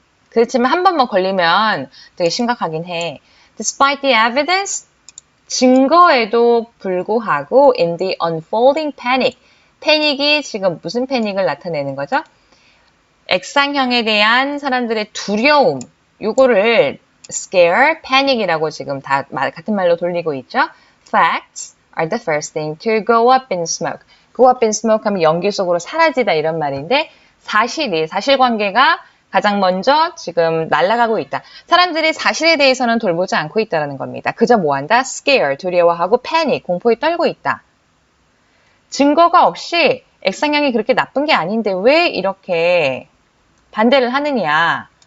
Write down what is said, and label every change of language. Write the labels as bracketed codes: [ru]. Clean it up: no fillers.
[ko] 그렇지만 한 번만 걸리면 되게 심각하긴 해. [en] Despite the evidence, [ko] 증거에도 불구하고 [en] in the unfolding panic, [ko] 패닉이 지금 무슨 패닉을 나타내는 거죠? 액상형에 대한 사람들의 두려움, 요거를 scare, panic이라고 지금 다 같은 말로 돌리고 있죠. [en] Facts are the first thing to go up in smoke. go up in smoke [ko] 하면 연기 속으로 사라지다 이런 말인데 사실관계가 가장 먼저 지금 날아가고 있다. 사람들이 사실에 대해서는 돌보지 않고 있다는 겁니다. 그저 뭐한다? scare, 두려워하고 panic, 공포에 떨고 있다. 증거가 없이 액상형이 그렇게 나쁜 게 아닌데 왜 이렇게 반대를 하느냐.